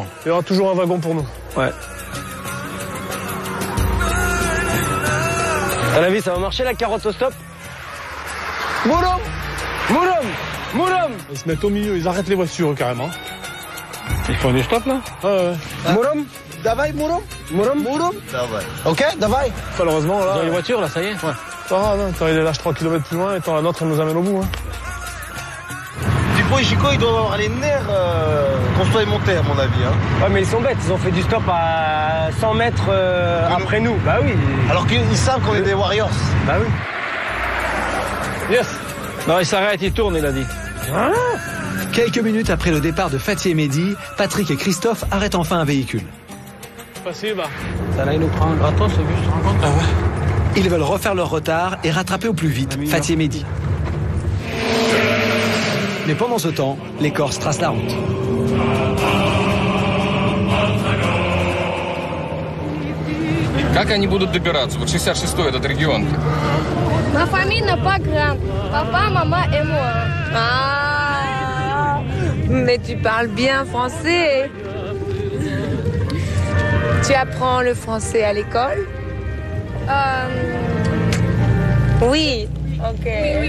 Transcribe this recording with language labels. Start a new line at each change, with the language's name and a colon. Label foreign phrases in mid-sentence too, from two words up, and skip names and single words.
French: Il y aura toujours un wagon pour nous. Ouais. À la vie, ça va marcher la carotte au stop? Mourom! Mourom! Mourom! Ils se mettent au milieu, ils arrêtent les voitures carrément. Ils font du stop là? Ouais. Mourom? Davai, Mourom? Mourom? Mourom? Davai. Ok, Davai. Malheureusement là. Dans les voitures là, ça y est? Ouais. Pas grave, hein. T'as les lâches 3 km plus loin et la nôtre elle nous amène au bout. Hein. Dupont et Chico, ils doivent avoir les nerfs qu'on soit monté à mon avis. Hein. Ouais, mais ils sont bêtes, ils ont fait du stop à 100 mètres après nous. Bah oui. Alors qu'ils savent qu'on est des Warriors. Bah oui. Yes. Non, il s'arrête, il tourne, il a dit. Ah. Quelques minutes après le départ de Fatih et Mehdi, Patrick et Christophe arrêtent enfin un véhicule. Facile, bah. Ça là, il nous prend un gratos, ce bus, tu te rends compte? Ah ouais. Ils veulent refaire leur retard et rattraper au plus vite Fatih et Mehdi. Mais pendant ce temps, les Corses tracent la route.
Russian: Как они будут добираться? Вот 66-й этот регион.
French: Ma famille n'a pas grande. Papa, maman et moi. Ah, mais tu parles bien français. Tu apprends le français à l'école? Oui. Ok. Oui.